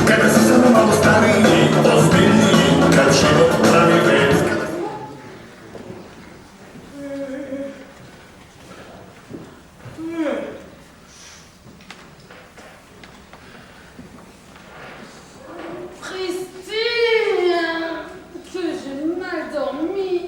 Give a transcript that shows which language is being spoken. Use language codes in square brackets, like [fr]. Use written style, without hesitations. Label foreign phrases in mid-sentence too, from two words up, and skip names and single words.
[sr] Когда си само malo stariji, ozbiljniji, kad život pravi vez. [fr] Christine, que j'ai mal dormi.